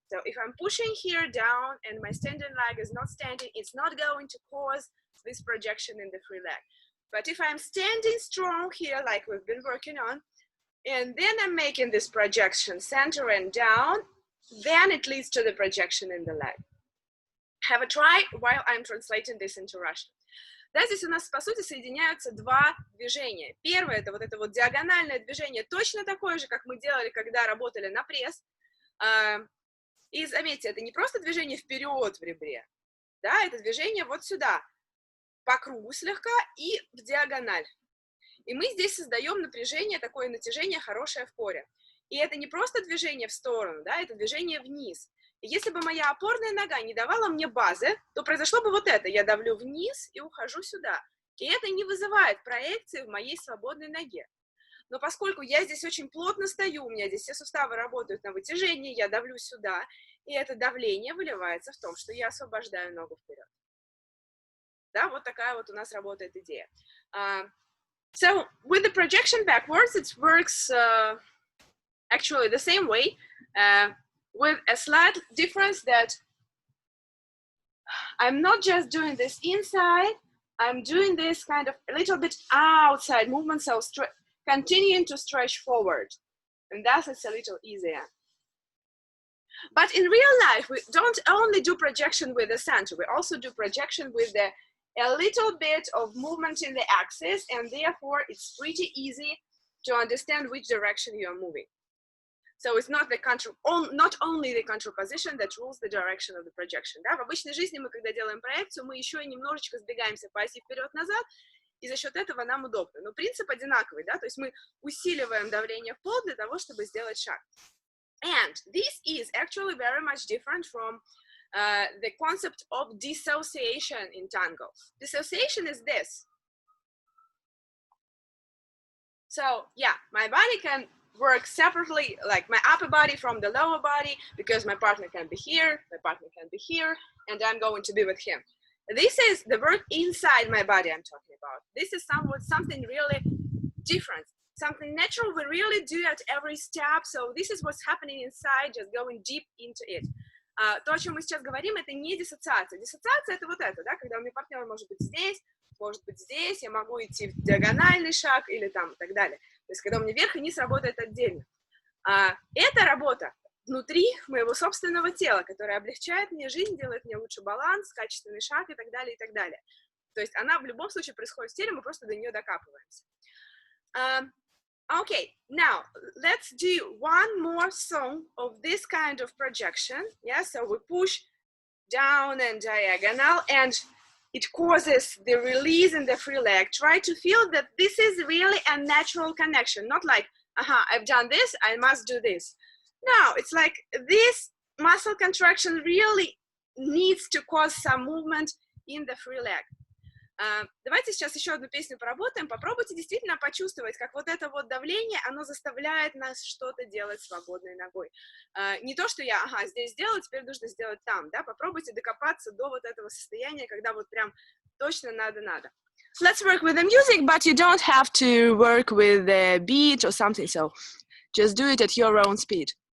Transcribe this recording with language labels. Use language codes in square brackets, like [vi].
[en] So if I'm pushing here down and my standing leg is not standing, it's not going to cause this projection in the free leg. But if I'm standing strong here, like we've been working on, and then I'm making this projection center and down, then it leads to the projection in the leg. Have a try while I'm translating this into Russian. [ru] Да, здесь у нас, по сути, соединяются два движения. Первое – это вот это вот диагональное движение, точно такое же, как мы делали, когда работали на пресс. И заметьте, это не просто движение вперед в ребре, да, это движение вот сюда, по кругу слегка и в диагональ. И мы здесь создаем напряжение, такое натяжение хорошее в коре. И это не просто движение в сторону, да, это движение вниз. И если бы моя опорная нога не давала мне базы, то произошло бы вот это. Я давлю вниз и ухожу сюда. И это не вызывает проекции в моей свободной ноге. Но поскольку я здесь очень плотно стою, у меня здесь все суставы работают на вытяжении, я давлю сюда, и это давление выливается в том, что я освобождаю ногу вперед. Да, вот такая вот у нас работает идея. [en] So, with the projection backwards, it works actually the same way, with a slight difference that I'm not just doing this inside, I'm doing this kind of a little bit outside movement, so continuing to stretch forward, and thus it's a little easier. But in real life, we don't only do projection with the center, we also do projection with a little bit of movement in the axis, and therefore it's pretty easy to understand which direction you are moving. So it's not only the control position that rules the direction of the projection. [ru] Да? В обычной жизни мы, когда делаем проекцию, мы еще и немножечко сдвигаемся по оси вперед-назад, и за счет этого нам удобно. Но принцип одинаковый, да? То есть мы усиливаем давление в пол для того, чтобы сделать шаг. [en] And this is actually very much different from the concept of dissociation in tango. Dissociation is this. So yeah, my body can work separately, like my upper body from the lower body, because my partner can be here, my partner can be here, and I'm going to be with him. This is the work inside my body I'm talking about. This is something really different, something natural we really do at every step. So this is what's happening inside, just going deep into it. [ru] То, о чем мы сейчас говорим, это не диссоциация. Диссоциация — это вот это, да, когда у меня партнер может быть здесь, я могу идти в диагональный шаг или там и так далее. То есть когда у меня верх и низ работает отдельно. Это работа внутри моего собственного тела, которая облегчает мне жизнь, делает мне лучше баланс, качественный шаг и так далее, и так далее. То есть она в любом случае происходит в теле, мы просто до нее докапываемся. [en] Okay, now let's do one more song of this kind of projection. Yeah, so we push down and diagonal, and it causes the release in the free leg. Try to feel that this is really a natural connection, not like, I've done this, I must do this. No, it's like this muscle contraction really needs to cause some movement in the free leg. [ru] Давайте сейчас еще одну песню поработаем. Попробуйте действительно почувствовать, как вот это вот давление, оно заставляет нас что-то делать свободной ногой. Не то, что я, здесь сделала, теперь нужно сделать там, да? Попробуйте докопаться до вот этого состояния, когда вот прям точно надо. [en] Let's work with the music, but you don't have to work with the beat or something, so just do it at your own speed.